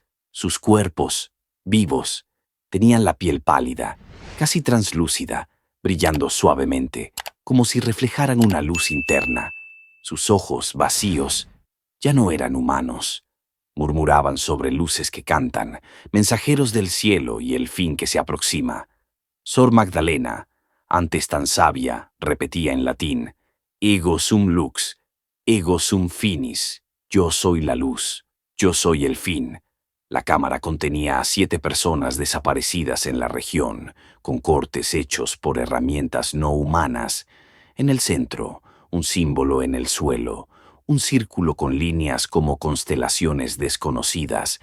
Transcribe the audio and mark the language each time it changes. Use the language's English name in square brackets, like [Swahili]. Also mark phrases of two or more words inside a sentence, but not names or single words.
[Spanish] Sus cuerpos, vivos, tenían la piel pálida, casi translúcida, brillando suavemente, como si reflejaran una luz interna. Sus ojos, vacíos, ya no eran humanos. Murmuraban sobre luces que cantan, mensajeros del cielo y el fin que se aproxima. Sor Magdalena, antes tan sabia, repetía en latín: [Latin] «Ego sum lux, ego sum finis». [Spanish] Yo soy la luz, yo soy el fin. La cámara contenía a 7 personas desaparecidas en la región, con cortes hechos por herramientas no humanas. En el centro, un símbolo en el suelo, un círculo con líneas como constelaciones desconocidas.